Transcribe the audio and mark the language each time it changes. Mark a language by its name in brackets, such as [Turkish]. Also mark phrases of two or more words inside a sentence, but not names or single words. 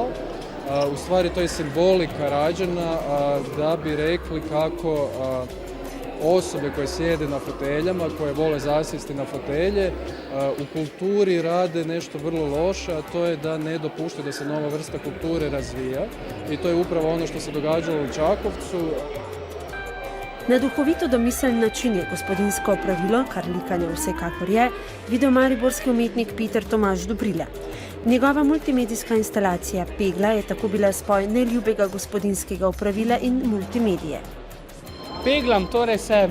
[Croatian] U stvari to je simbolika rađena da bi rekli kako osobe koje sjede na foteljama, koje vole zasjesti na fotelje, u kulturi rade nešto vrlo loše, a to je da ne dopušta da se nova vrsta kulture razvija. I to je upravo ono što se događalo u Čakovcu. [Slovenian] Na duhovito domiseln način je gospodinsko opravilo, kar likanje vsekakor je, videl mariborski umetnik Peter Tomaž Dobrile. Njegova multimedijska instalacija Pegla je tako bila spoj neljubega gospodinskega opravila in multimedije. Peglam torej sem.